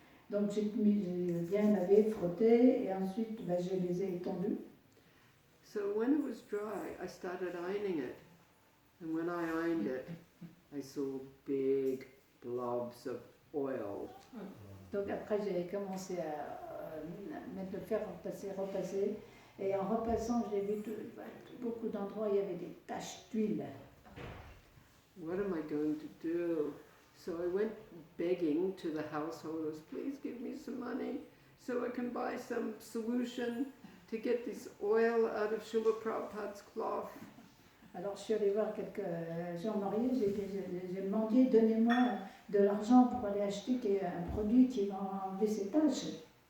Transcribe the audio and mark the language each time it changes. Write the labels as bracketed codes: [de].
[fr] Donc j'ai bien lavé, frotté, et ensuite je les ai étendus. [en] So when it was dry, I started ironing it, and when I ironed it, I saw big blobs of oil. [fr] Donc après j'ai commencé à mettre le fer, repasser, et en repassant j'ai vu beaucoup d'endroits il y avait des taches d'huile. [en] What am I going to do? So I went begging to the householders, please give me some money so I can buy some solution to get this oil out of Srila Prabhupada's cloth. [fr] Alors je suis allée voir quelques gens mariés, j'ai demandé, donnez-moi de l'argent pour aller acheter un produit qui va enlever ces taches.